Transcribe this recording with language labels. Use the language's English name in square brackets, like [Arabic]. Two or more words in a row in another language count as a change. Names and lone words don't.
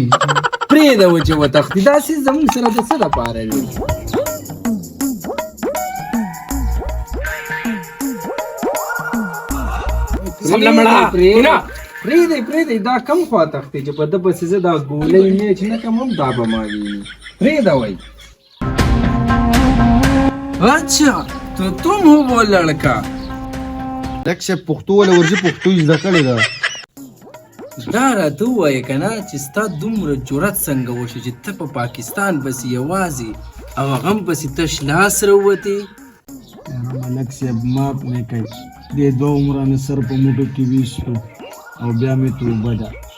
[Pashto] پرېږده و چې وتښتي داسې زموږ سره د څه دپاره دی؟ پرېږدئ دا کم خوا تښتي چې په ده پسې زه دا ګولۍ میچ نه کم هم دا به ما ویني. پرېږده وی. [Urdu] اچھا تو تم ہو وہ لڑکا. [Pashto] لکه صاحب پښتو ولا ورځي پښتو زده کړې ده. دا راته ووایه که نه چې ستا دومره جرأت څنګه وشو چې ته په پاکستان پسې یوازې او هغه هم پسې تش لاس راووتې؟ ملک صاحب معاف نه کوي دې دوه عمرانه سر په موټو کې ویستو او بیا مې توبه ده.